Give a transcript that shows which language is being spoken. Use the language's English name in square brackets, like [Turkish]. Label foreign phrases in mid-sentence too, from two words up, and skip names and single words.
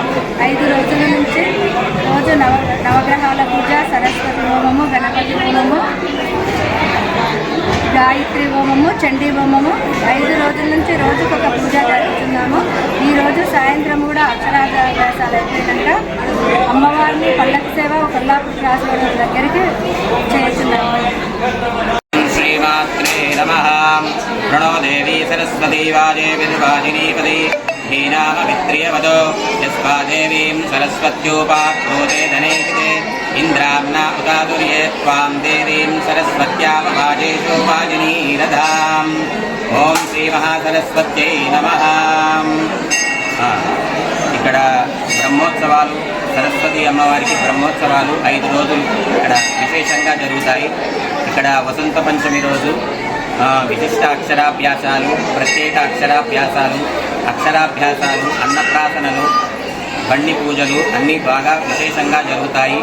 [Telugu] 5 రోజుల నుంచి రోజు నవగ్రహాల పూజ, సరస్వతి హోమము, గణపతి హోమము, గాయత్రి హోమము, చండీ హోమము 5 రోజుల నుంచి రోజుకొక పూజ జరుగుతున్నాము. ఈరోజు సాయంత్రం కూడా అక్షరాభ్యాసాలు అయిపోయినాక అమ్మవారిని పల్లకి సేవ కొల్లాపూర్ రాజగోడ దగ్గరికి చేస్తున్నాము. [Sanskrit] प्रणो देवी सरस्वती वाजेर्वाजिनीपदे हीनामवित्रियवदो यस्वा देवीं सरस्वत्योपाक्रोते धनेकिते इन्द्राम्ना उदादुर्ये त्वां देवीं सरस्वत्यावभाजेषु वाजिनीरधाम् ओं श्रीमहासरस्वत्यै नमः. [Telugu] ఇక్కడ బ్రహ్మోత్సవాలు, సరస్వతి అమ్మవారికి బ్రహ్మోత్సవాలు 5 రోజులు ఇక్కడ విశేషంగా జరుగుతాయి. ఇక్కడ వసంత పంచమి రోజు విశిష్ట అక్షరాభ్యాసాలు, ప్రత్యేక అక్షరాభ్యాసాలు, అన్నప్రాసనలు, బండి పూజలు అన్నీ బాగా విశేషంగా జరుగుతాయి.